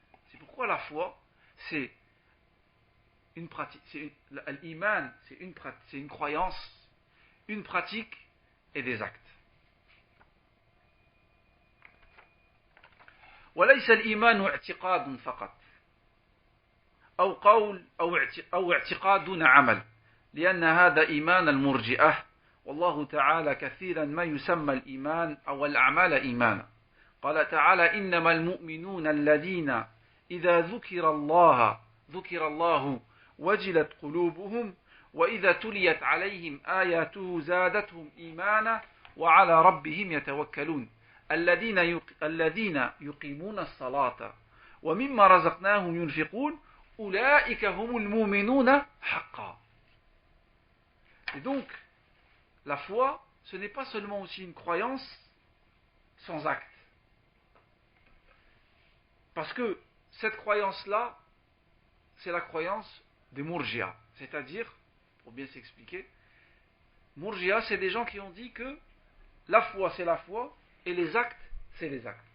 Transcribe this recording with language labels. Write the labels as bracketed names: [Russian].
[French] C'est pourquoi la foi, c'est une pratique, l'iman, c'est une croyance, une pratique et des actes. [Arabic] وليس الإيمان اعتقاد فقط أو قول أو اعتقاد دون عمل لأن هذا إيمان المرجئة والله تعالى كثيرا ما يسمى الإيمان أو الأعمال إيمانا. قال تعالى إنما المؤمنون الذين إذا ذكر الله وجلت قلوبهم وإذا تليت عليهم آياته زادتهم إيمانا وعلى ربهم يتوكلون الذين يقيمون الصلاة ومما رزقناهم ينفقون أولئك هم المؤمنون حقا. [French] Et donc, la foi, ce n'est pas seulement aussi une croyance sans acte. Parce que cette croyance-là, c'est la croyance des Murji'a. C'est-à-dire, pour bien s'expliquer, Murji'a, c'est des gens qui ont dit que la foi, c'est la foi, et les actes, c'est les actes.